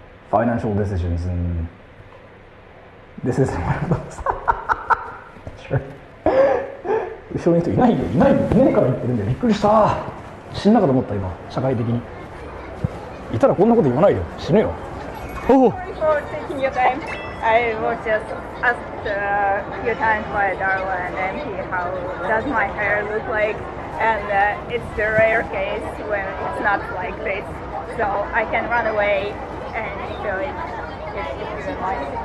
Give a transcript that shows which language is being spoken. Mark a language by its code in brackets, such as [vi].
[en] Financial decisions, and this is one of those. Sure. [ja] 後ろに人いないよ、いないから言ってるんだよ。びっくりした。死んだかと思った今、社会的に。いたらこんなこと言わないよ。死ぬよ。Oh. [en] Sorry for taking your time. I was just asked a few times by Darla and MP how does my hair look like, and it's the rare case when it's not like this, so I can run away and show it if you like.